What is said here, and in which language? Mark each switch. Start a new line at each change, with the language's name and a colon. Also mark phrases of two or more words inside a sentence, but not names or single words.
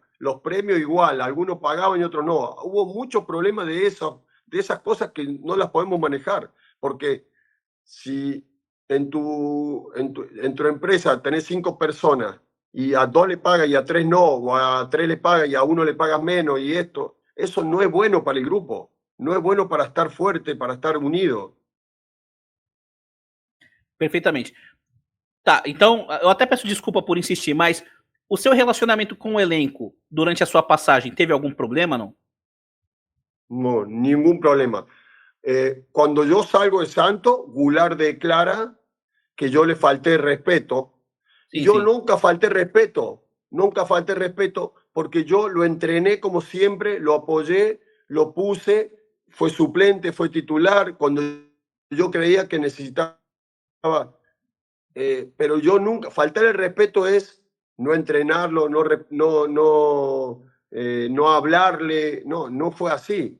Spanish: Los premios igual, algunos pagaban y otros no. Hubo muchos problemas de esas cosas que no las podemos manejar, porque si en tu empresa tenés 5 personas y a 2 le pagas y a 3 no, o a 3 le pagas y a 1 le pagas menos, y eso no es bueno para el grupo, no es bueno para estar fuerte, para estar unido.
Portuguese: Perfeitamente. Tá, então, eu até peço desculpa por insistir, mas o seu relacionamento com o elenco durante a sua passagem teve algum problema, não?
Spanish: No, ningún problema. Cuando yo salgo de Santos, Goulart declara que yo le falté respeto.
Portuguese: Sim,
Spanish: Yo
Portuguese: sim.
Spanish: nunca falté respeto porque yo lo entrené como siempre, lo apoyé, lo puse, fue suplente, fue titular, cuando yo creía que necesitaba. Pero yo nunca, faltar el respeto es no entrenarlo, no hablarle, no fue así.